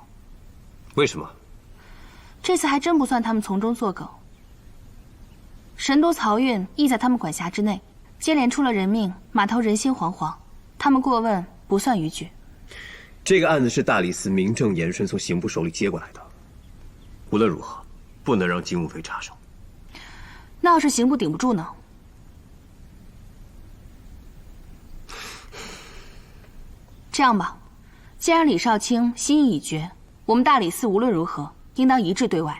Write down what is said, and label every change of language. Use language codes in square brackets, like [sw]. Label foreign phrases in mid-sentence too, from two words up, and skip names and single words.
[zh] 为什么？这次还真不算他们从中作梗。神都漕运亦在他们管辖之内，接连出了人命，码头人心惶惶。他们过問不算逾矩。这个案子是大理寺名正言顺从刑部手里接過來的，無論如何，不能讓金無非插手。那要是刑部頂不住呢？這樣吧，既然李少卿心意已決，我們大理寺無論如何應當一致對外。